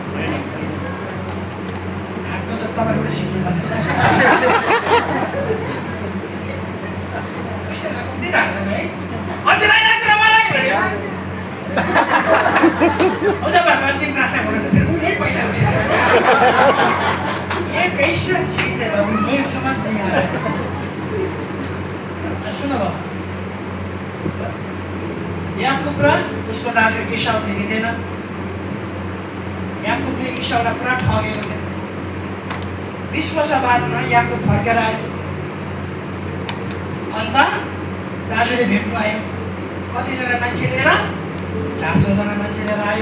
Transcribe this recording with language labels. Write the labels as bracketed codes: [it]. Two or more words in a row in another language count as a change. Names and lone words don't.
[ne] ढाक्नु त तपाईँबाट सिक्नु पर्ने छ। पैसालाई कम्ती ढाक्दैन है? अझै लगाइरहेको छ मलाई भनेर हुन्छ बाबा अन्तिम प्रार्थना गर्नु त उनी पहिला उठ्यो। [hi] ये कैसा चीज है बाबू, मेरे समझ नहीं आ रहा है। [ne] सुनो बाबा, याकूब र उसको दाजु इसाउ थियो कि थिएन? याकूबले इसाउलाई पुरा ठगेको थियो। 20 वर्ष बादमा याकूब फर्केर आयो। अन्त दाजुले भेट्नु आयो। कतिजना मान्छे लिएर? 400 जना मान्छे लिएर आयो।